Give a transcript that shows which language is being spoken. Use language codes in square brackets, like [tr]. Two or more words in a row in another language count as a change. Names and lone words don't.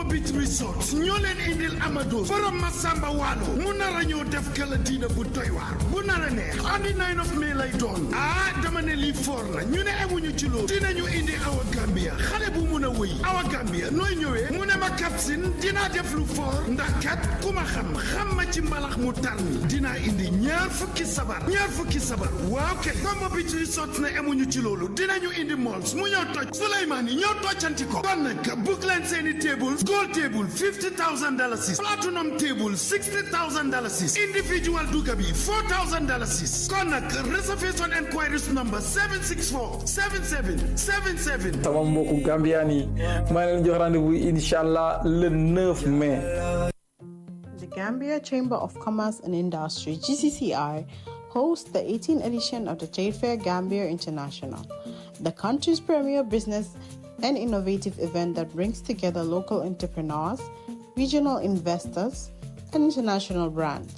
[wo] Beach Resort ñoo leen indil Amadou borom Masamba Waalo mu nar a ñëw def kala diina bu doy waar bu nar a neex [en] on the 9 of May [wo] lay doon dama ne lii foor na ñu ne emuñu ci loolu dinañu indi Awa Gambia xale bu mun a wëy Awa Gambia nooy ñëwee mu ne ma kapsin dinaa def lu foor ndax kat ku ma xam ma ci mbalax mu tar mi dinaa indi ñaar fukki sabar waaw kay Kombo Beach Resort ne emuñu ci loolu dinañu indi malls mu ñëw toj Souleymane yi ñëw toccanti ko kon nag book leen seeni tables [en] gold table $50,000 platinum table $60,000 individual [wo] duga bi $4,000 kon nag [en] reservation enquiries number [wo] 764-7777 sama mbokku Gambien yi maa leen jox rendez-vous inshallah [fr] le 9 mai. [en] The Gambia Chamber of Commerce and Industry (GCCI) hosts the 18th edition of the Trade Fair Gambia International, the country's premier business and innovative event that brings together local entrepreneurs, regional investors, and international brands.